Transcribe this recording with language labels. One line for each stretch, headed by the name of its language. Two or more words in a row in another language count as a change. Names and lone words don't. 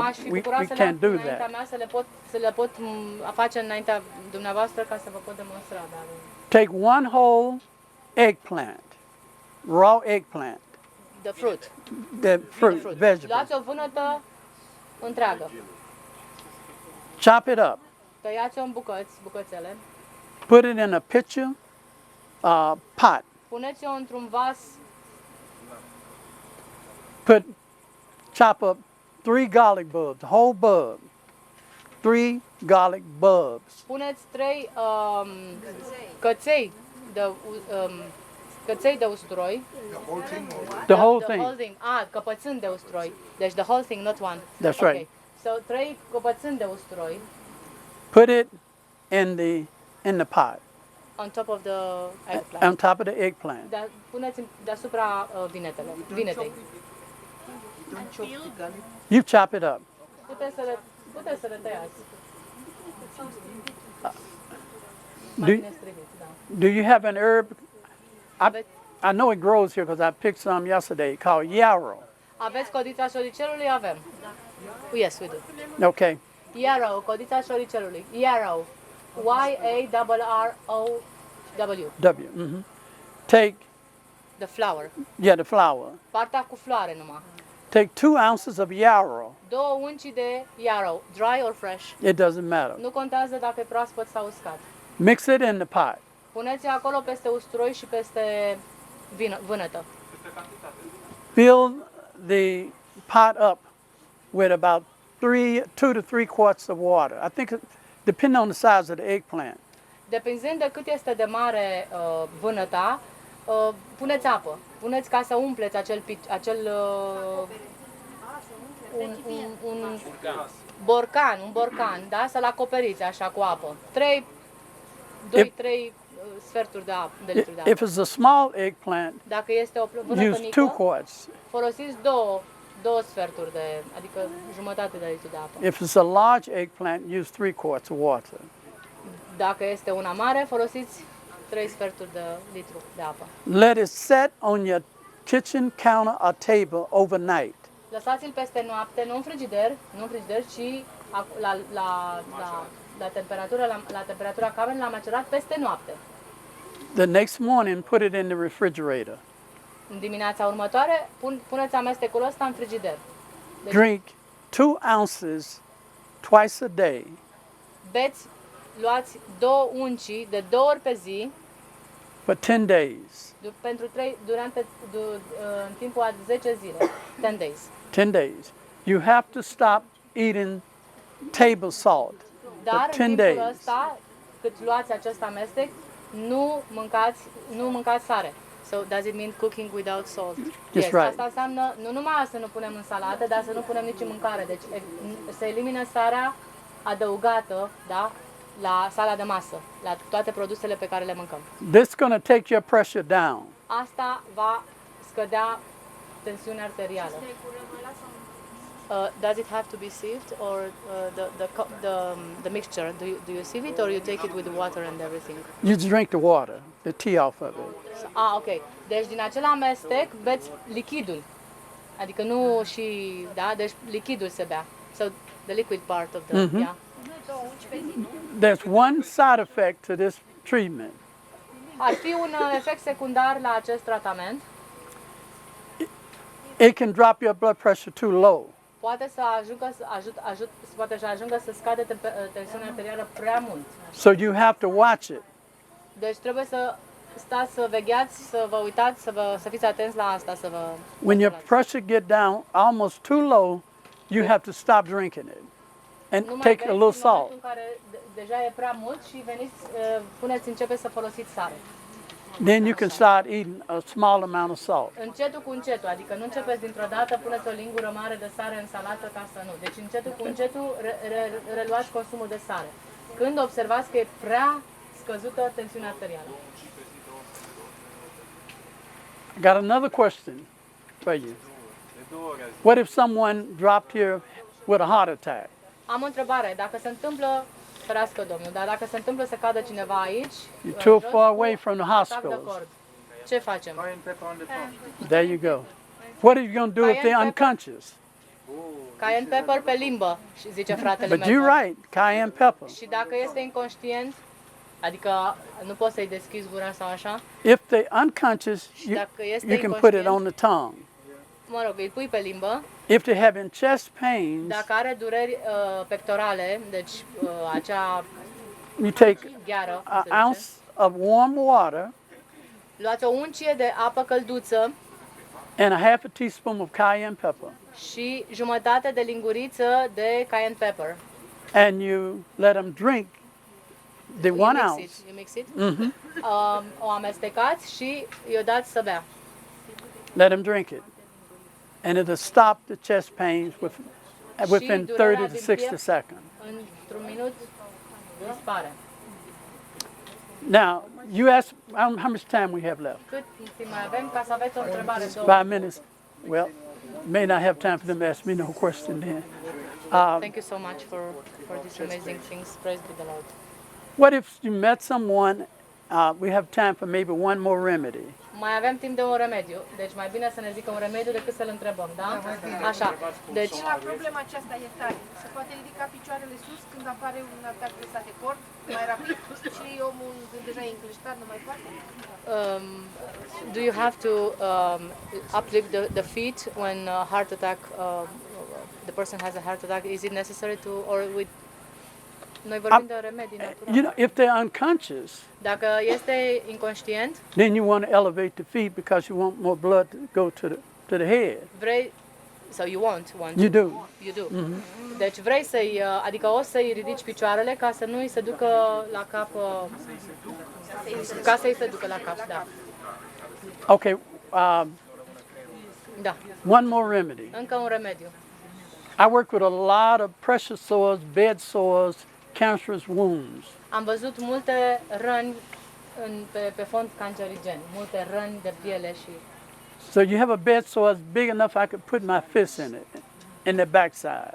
Romanian: M-aș fi
English: we
Romanian: bucurat să le am
English: can't do
Romanian: înaintea
English: that.
Romanian: mea, să le pot face înaintea dumneavoastră ca să vă pot demonstra. Dar
English: Take one whole eggplant, raw eggplant, the fruit. the fruit, vegetable.
Romanian: Luați o vânătă întreagă,
English: Chop it up.
Romanian: tăiați-o în bucățele,
English: Put it in a pitcher pot.
Romanian: puneți-o într-un vas,
English: Chop up 3 garlic bulbs, whole bulb. 3 garlic bulbs.
Romanian: puneți 3 căței de usturoi.
English: The whole thing.
Romanian: Căpățâni de usturoi.
English: Deci the whole thing, not one. That's Okay. right.
Romanian: So 3 căpățâni de usturoi
English: Put it in the pot, on top of the on eggplant. top of the eggplant.
Romanian: Puneți deasupra vinetei.
English: Don't chop the garlic. You chop it up.
Romanian: Puteți să le tăiați.
English: Do,
Romanian: Mai bine striviți, da.
English: do you have an herb?
Romanian: Aveți,
English: I know it grows here because I picked some yesterday called yarrow.
Romanian: aveți codița șoricelului? Avem.
English: Yes, we do. Okay. Yarrow,
Romanian: codița șoricelului. Yarrow.
English: Y-A-R-R-O-W. W. Take, The flower. the flour.
Romanian: Partea cu floare numai.
English: Take 2 ounces of yarrow.
Romanian: 2 unci de yarrow,
English: dry or fresh. It doesn't matter.
Romanian: Nu contează dacă e proaspăt sau uscat.
English: Mix it in the pot.
Romanian: Puneți acolo peste usturoi și peste vânătă.
English: Fill the pot up with about 2 to 3 quarts of water. I think, depending on the size of the eggplant.
Romanian: Depinzând de cât este de mare vânăta, puneți apă. Puneți ca să umpleți un borcan, da? Să-l acoperiți așa cu apă. 2-3 sferturi de litru de apă.
English: If it's a small eggplant,
Romanian: Dacă este o vânătă
English: use 2
Romanian: mică,
English: quarts.
Romanian: folosiți 2 sferturi adică jumătate de litru de apă.
English: If it's a large eggplant, use 3 quarts of water.
Romanian: Dacă este una mare, folosiți 3 sferturi de litru de apă.
English: Let it set on your kitchen counter or table overnight.
Romanian: Lăsați-l peste noapte, nu în frigider, ci la temperatura camerei, l-am macerat peste noapte.
English: The next morning, put it in the refrigerator.
Romanian: În dimineața următoare, puneți amestecul ăsta în frigider. Deci,
English: Drink 2 ounces twice a day
Romanian: luați 2 unci de 2 ori pe zi,
English: for 10 days.
Romanian: în timpul a 10 zile, 10 days.
English: 10 days. You have to stop eating table salt
Romanian: Dar
English: for
Romanian: în
English: 10
Romanian: timpul
English: days.
Romanian: ăsta, cât luați acest amestec, nu mâncați sare.
English: So does it mean cooking without salt? Yes, right.
Romanian: Asta înseamnă nu numai să nu punem în salată, dar să nu punem nici în mâncare. Deci se elimină sarea adăugată, da, la sala de masă, la toate produsele pe care le mâncăm.
English: This is going to take your pressure down.
Romanian: Asta va scădea tensiunea arterială.
English: Does it have to be sieved or the mixture? Do you sieve it or you take it with the water and everything? You just drink the water, the tea off of it. Ok.
Romanian: Deci din acel amestec beți lichidul. Adică nu da, deci lichidul se bea.
English: So the liquid part of the, yeah. There's one side effect to this treatment.
Romanian: Ar fi un efect secundar la acest tratament.
English: It can drop your blood pressure too low.
Romanian: Poate să ajungă să scadă tensiunea arterială prea mult.
English: So you have to watch it.
Romanian: Deci trebuie să stați, să vegheați, să vă uitați, să fiți atenți la asta, să vă
English: When your pressure get down almost too low, you have to stop drinking it and take a little salt.
Romanian: în care deja e prea mult și începeți să folosiți sare.
English: Then you can start eating a small amount of salt.
Romanian: Încetul cu încetul, adică nu începeți dintr-o dată, puneți o lingură mare de sare în salată ca să nu. Deci încetul cu încetul reluați consumul de sare. Când observați că e prea scăzută tensiunea arterială.
English: I got another question for you. What if someone dropped here with a heart attack?
Romanian: Am o întrebare, dacă se întâmplă, ferească Domnul, dar dacă se întâmplă să cadă cineva aici,
English: You're too
Romanian: jos,
English: far away from the
Romanian: atac de
English: hospitals.
Romanian: cord, ce facem?
English: There you go. What are you going to do if they're Cayenne pepper. unconscious? Cayenne pepper
Romanian: pe limbă, și zice fratele
English: But
Romanian: meu.
English: you're right, cayenne pepper.
Romanian: Și dacă este inconștient, adică nu poți să-i deschizi gura sau așa,
English: If they're unconscious,
Romanian: dacă este
English: you can put it on the tongue.
Romanian: mă rog, îi pui pe limbă.
English: If they're having chest pains,
Romanian: Dacă are dureri pectorale, deci acea
English: you take
Romanian: gheară,
English: an
Romanian: se zice,
English: ounce of warm water
Romanian: luați o uncie de apă călduță
English: and a half a teaspoon of cayenne pepper,
Romanian: și jumătate de linguriță de
English: cayenne pepper. and you let them drink the You 1 mix ounce. it, you mix it. Hmm.
Romanian: O amestecați și i-o dați să bea.
English: Let them drink it, and it'll stop the chest pains within
Romanian: durerea
English: 30 to
Romanian: din
English: 60
Romanian: piept
English: seconds.
Romanian: Într-un minut dispare.
English: Now, you asked how much time we have left?
Romanian: Cât timp mai avem ca să aveți o întrebare?
English: 5 minutes. Well, may not have time for them to ask me no question then. Thank you so much for these amazing things. Praise be the Lord. What if you met someone? We have time for maybe one more remedy.
Romanian: Mai avem timp de un remediu, deci mai bine să ne zică un remediu decât să-l întrebăm, da? Așa, deci Și la problema aceasta e tare. Se poate ridica picioarele sus când apare un atac presat de cord, mai rapid, și omul deja e încleștat, nu mai poate.
English: do you have to uplift the feet when heart attack, the person has a heart attack? Is it necessary to, or with,
Romanian: noi vorbim de remedii naturale.
English: You know, if they're unconscious,
Romanian: Dacă este inconștient,
English: then you want to elevate the feet because you want more blood to go to the head.
Romanian: vrei,
English: so you want You do. You do.
Romanian: Deci vrei să-i, adică o să-i ridici picioarele ca să nu-i se ducă la cap, ca să-i se ducă la cap, da.
English: Okay.
Romanian: Da,
English: One more remedy.
Romanian: încă un remediu.
English: I work with a lot of pressure sores, bed sores, cancerous wounds.
Romanian: Am văzut multe răni pe fond cancerigen, multe răni de piele și
English: So you have a bed sore that's big enough I could put my fist in it, in the backside.